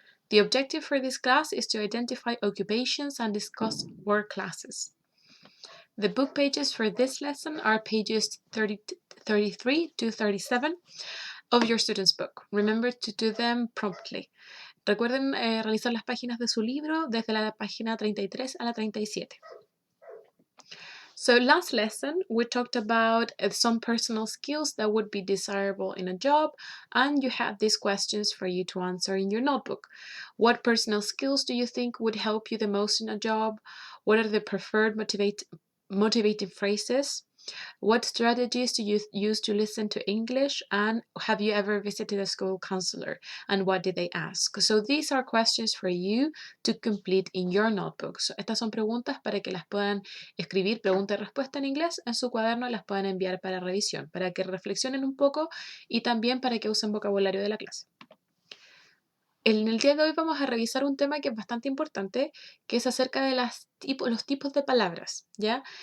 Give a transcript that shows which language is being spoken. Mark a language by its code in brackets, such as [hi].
[en] The objective for this class is to identify occupations and discuss word classes. The book pages for this lesson are pages 33 to 37 of your student's book. Remember to do them promptly. [es] Recuerden realizar las páginas de su libro desde la página 33 a la 37. [en] So last lesson, we talked about some personal skills that would be desirable in a job, and you had these questions for you to answer in your notebook. What personal skills do you think would help you the most in a job? What are the preferred motivating phrases? What strategies do you use to listen to English? And have you ever visited a school counselor? And what did they ask? So these are questions for you to complete in your notebooks. [es] Estas son preguntas para que las puedan escribir, pregunta y respuesta en inglés en su cuaderno, las puedan enviar para revisión, para que reflexionen un poco y también para que usen vocabulario de la clase. En el día de hoy vamos a revisar un tema que es bastante importante, que es acerca de los tipos de palabras, ¿ya?